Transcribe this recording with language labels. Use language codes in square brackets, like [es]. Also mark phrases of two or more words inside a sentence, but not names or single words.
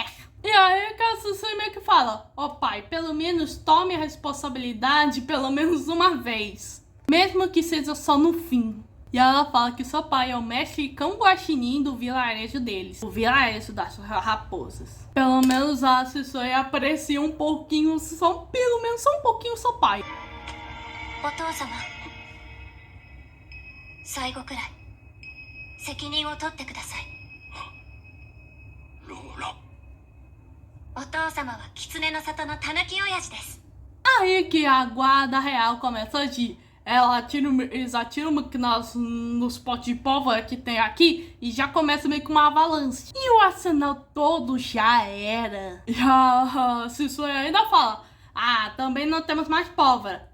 [pt] E aí que a Shisui meio que fala, ó pai, pelo menos tome a responsabilidade pelo menos uma vez. Mesmo que seja só no fim. E ela fala que seu pai é o mestre cão guaxinim do vilarejo deles. O vilarejo das raposas. Pelo menos a Shisui aprecia um pouquinho, pelo menos só um pouquinho seu pai. [ja] お父様、最後くらい責任を取ってください。ローラ。お父様は狐の里のたぬき親父です。 [pt] Aí que a guarda real começa a agir. Eles atiram nos potes de pólvora que tem aqui e já começa meio que uma avalanche. E o arsenal todo já era. E a Shisui ainda fala, também não temos mais pólvora.